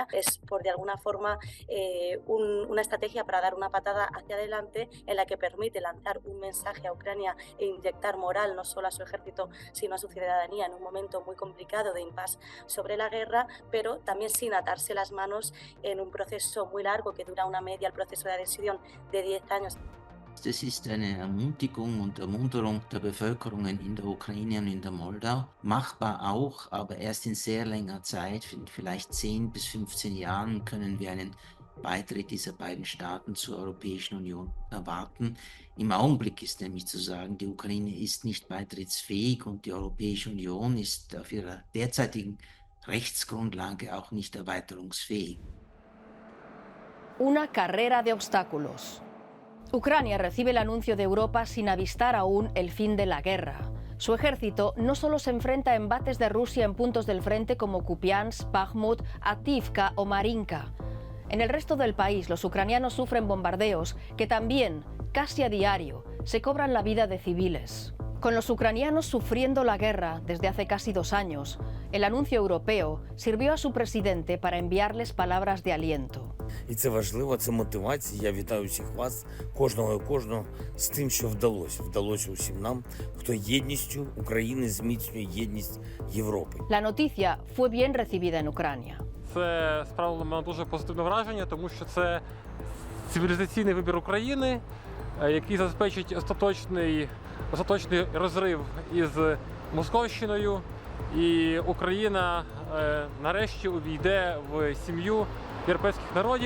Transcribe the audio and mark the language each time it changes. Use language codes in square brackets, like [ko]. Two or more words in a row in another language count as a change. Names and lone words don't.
[es] Es por de alguna forma una estrategia para dar una patada hacia adelante en la que permite lanzar un mensaje a Ucrania e inyectar moral no solo a su ejército sino a su ciudadanía en un momento muy complicado de impasse sobre la guerra, pero también sin atarse las manos en un proceso muy largo que dura una media, el proceso de adhesión de 10 años. [de] Das ist eine Ermutigung und Ermunterung der Bevölkerungen in der Ukraine und in der Moldau. Machbar auch, aber erst in sehr langer Zeit, vielleicht 10 bis 15 Jahren, können wir einen Beitritt dieser beiden Staaten zur Europäischen Union erwarten. Im Augenblick ist nämlich zu sagen, die Ukraine ist nicht beitrittsfähig und die Europäische Union ist auf ihrer derzeitigen Rechtsgrundlage auch nicht erweiterungsfähig. [es] Una carrera de obstáculos. Ucrania recibe el anuncio de Europa sin avistar aún el fin de la guerra. Su ejército no solo se enfrenta a embates de Rusia en puntos del frente como Kupiansk, Bakhmut, Avdiivka o Marinka. En el resto del país, los ucranianos sufren bombardeos que también, casi a diario, se cobran la vida de civiles. Con los ucranianos sufriendo la guerra desde hace casi 2 años, el anuncio europeo sirvió a su presidente para enviarles palabras de aliento. [uk] І це важливо, це мотивація. Я вітаю всіх вас, кожного і кожного, з тим, що вдалося. Вдалося усім нам, хто єдністю України зміцнює єдність Європи. [es] La noticia fue bien recibida en Ucrania. [uk] Це справило мене дуже позитивне враження, тому що це цивілізаційний вибір України, який забезпечить остаточний розрив із Московщиною, і Україна нарешті увійде в сім'ю європейських народів.